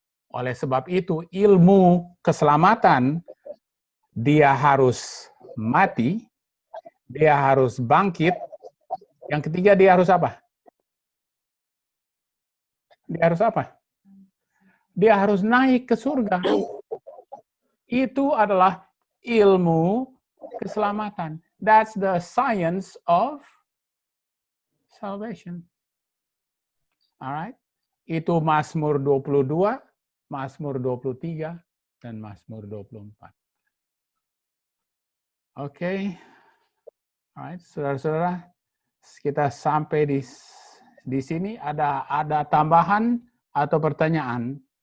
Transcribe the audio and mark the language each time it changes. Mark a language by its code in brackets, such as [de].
[id] Oleh sebab itu, ilmu keselamatan, dia harus mati, dia harus bangkit. Yang ketiga, dia harus apa? Dia harus apa? Dia harus naik ke surga. Itu adalah ilmu keselamatan. [en] That's the science of salvation. Alright? [id] itu Mazmur 22, Mazmur 23, dan Mazmur 24. Oke. Alright, saudara-saudara, kita sampai di sini. Ada tambahan atau pertanyaan?